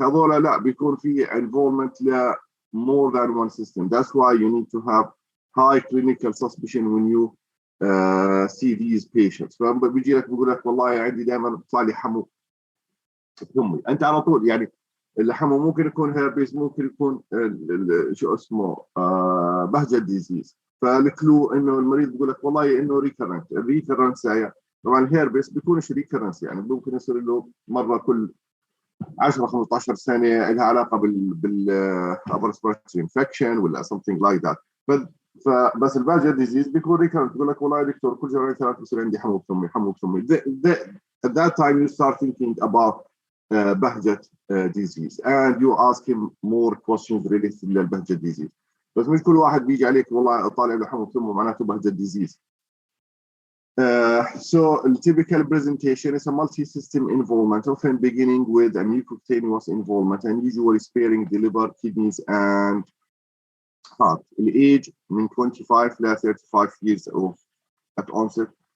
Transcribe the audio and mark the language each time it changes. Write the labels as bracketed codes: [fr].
[ar] هذول لا بيكون في involvement ل more than one system. [en] That's why you need to have high clinical suspicion when you see these patients. [ar] فبيجي لك بيقول لك والله عندي دائما بيطلع لي حمو ثمي. أنت على طول يعني الحمو ممكن يكون هيربيس، ممكن يكون شو اسمه بهجت ديزيز. فالكلو انه المريض بيقول لك والله انه ريكرنت. الريكرنس طبعا الهيربس بيكونش ريكرنس، يعني ممكن يصير له مره كل 10 15 سنه، لها علاقه بال upper respiratory infection ولا something like that. فبس البهجت ديزيز بيكون ريكرنت، بيقول لك والله يا دكتور كل شهرين ثلاث بصير عندي حموض ثمي حموض ثمي. [en] At that time you start thinking about Behcet disease and you ask him more questions related للبهجت disease. [ar] بس مش كل واحد بيجي عليك والله طالع له حموض ثمي معناته Behcet disease. [en] So the typical presentation is a multi-system involvement, often beginning with a mucocutaneous involvement and usually sparing the liver, kidneys, and heart. The age من 25 to 35 years old at onset.